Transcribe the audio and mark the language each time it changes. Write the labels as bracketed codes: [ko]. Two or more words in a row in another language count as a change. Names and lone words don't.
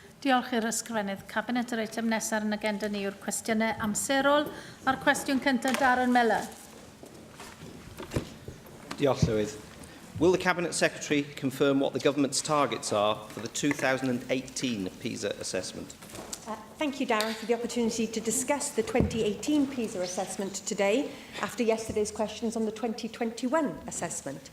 [cy] Diolch i'r Ysgrifennydd Cabinet. Yr eitem nesaf yn agenda ni yw'r cwestiynau amserol. A'r cwestiwn cyntaf, Darren Millar. Diolch, Llywydd. [en] Will the Cabinet Secretary confirm what the Government's targets are for the 2018 PISA assessment? Thank you, Darren, for the opportunity to discuss the 2018 PISA assessment today after yesterday's questions on the 2021 assessment.